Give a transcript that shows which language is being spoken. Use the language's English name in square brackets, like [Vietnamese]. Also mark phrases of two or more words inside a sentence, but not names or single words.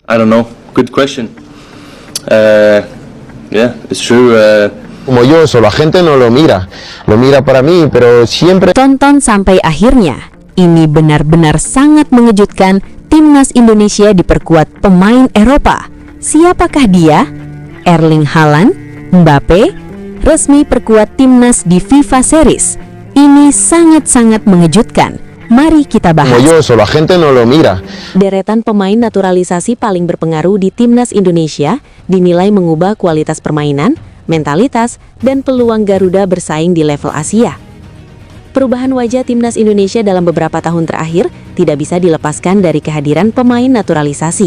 [English] I don't know. Good question. Yeah, it's true. [Spanish] Como yo, solo la gente no lo mira para mí, pero siempre. [Indonesian] Tonton sampai akhirnya. Ini benar-benar sangat mengejutkan. Timnas Indonesia diperkuat pemain Eropa. Siapakah dia? Erling Haaland, Mbappe, resmi perkuat timnas di FIFA Series. Ini sangat-sangat mengejutkan. Mari kita bahas. [Spanish] Como yo, solo la gente no lo mira. [Indonesian] Deretan pemain naturalisasi paling berpengaruh di timnas Indonesia dinilai mengubah kualitas permainan, mentalitas, dan peluang Garuda bersaing di level Asia. Perubahan wajah timnas Indonesia dalam beberapa tahun terakhir tidak bisa dilepaskan dari kehadiran pemain naturalisasi.